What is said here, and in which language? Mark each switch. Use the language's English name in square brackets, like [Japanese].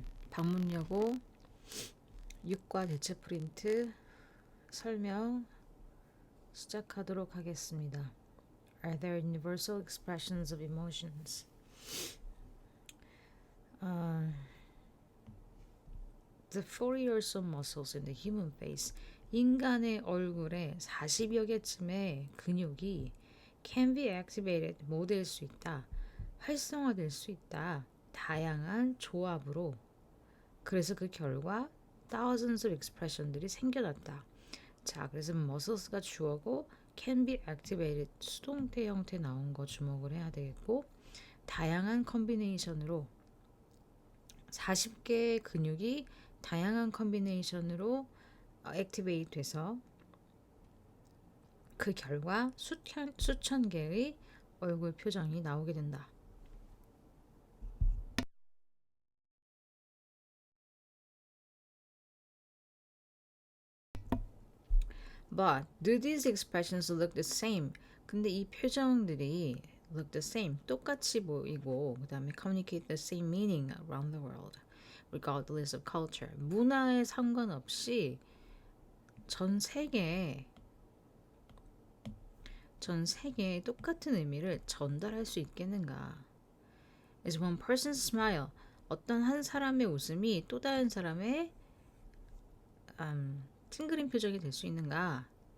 [Korean] 방문여고 6과 대체 프린트 설명 시작하도록 하겠습니다. [English] Are there universal expressions of emotions? The 40 or so muscles in the human face. [Korean] 인간의 얼굴에 40여 개쯤의 근육이 [English] can be activated, [Korean] 모될 수 있다. 활성화될 수 있다. 다양한 조합으로. 그래서 그 결과 [English] thousands of expression [Korean] 들이 생겨났다. 자, 그래서 muscles가 주어고 [English] can be activated [Korean] 수동태 형태 나온 거 주목을 해야 되겠고, 다양한 컨비네이션으로 40개의 근육이 다양한 컨비네이션으로 액티베이트 돼서 그 결과 수천 개의 얼굴 표정이 나오게 된다. [English] But do these expressions look the same? [Korean] 근데 이 표정들이 [English] look the same, [Korean] 똑같이 보이고 그 다음에 [English] communicate the same meaning around the world, regardless of culture. [Korean] 문화에 상관없이 전 세계에 똑같은 의미를 전달할 수 있겠는가? [English] Is one person's smile, [Korean] 어떤 한 사람의 웃음이 또 다른 사람의 찡그린 표정이 될 수 있는가?